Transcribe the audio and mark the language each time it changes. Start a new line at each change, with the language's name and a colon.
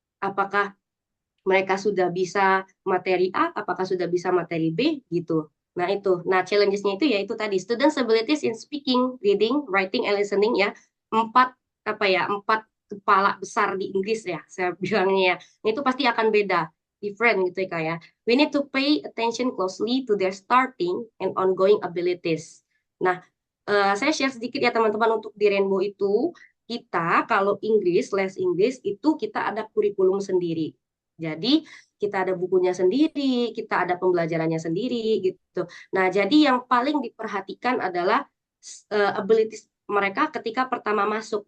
Indonesian: Apakah mereka sudah bisa materi A, apakah sudah bisa materi B gitu. Nah, itu. Nah, challenges-nya itu yaitu tadi
English: students abilities in speaking, reading, writing, and listening ya. Empat
Indonesian: kepala besar di Inggris ya, saya bilangnya ya. Itu pasti akan beda, different gitu ya Kak ya.
English: We need to pay attention closely to their starting and ongoing abilities.
Indonesian: Nah, saya share sedikit ya teman-teman untuk di Rainbow itu, kita kalau Inggris, les Inggris itu kita ada kurikulum sendiri. Jadi kita ada bukunya sendiri, kita ada pembelajarannya sendiri gitu. Nah, jadi yang paling diperhatikan adalah abilities mereka ketika pertama masuk.